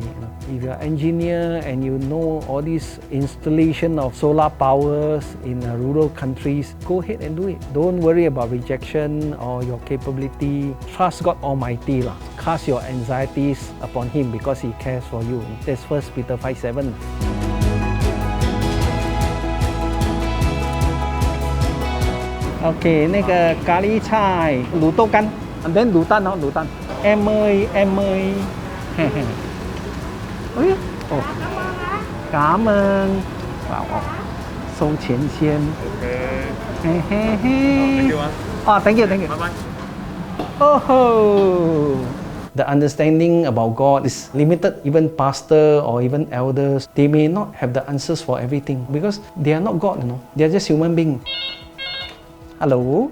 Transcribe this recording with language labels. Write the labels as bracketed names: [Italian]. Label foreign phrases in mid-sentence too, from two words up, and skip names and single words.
[English] If you're an engineer and you know all this installation of solar powers in rural countries, go ahead and do it. Don't worry about rejection or your capability. Trust God Almighty. Cast your anxieties upon Him because He cares for you. That's 1 Peter 5:7. [Chinese] OK， 那个咖喱菜、卤豆干 ， [English] and then [Chinese] 卤蛋哦，卤蛋。 [Vietnamese] Em ơi, em ơi. Ôi, oh. Cảm ơn. [English] Wow, so [Chinese] 钱先。 [English] 嘿嘿嘿。Oh, thank you, thank you. Bye bye. Oh. The understanding about God is limited. Even pastor or even elders, they may not have the answers for everything because they are not God, They are just human beings. Hello?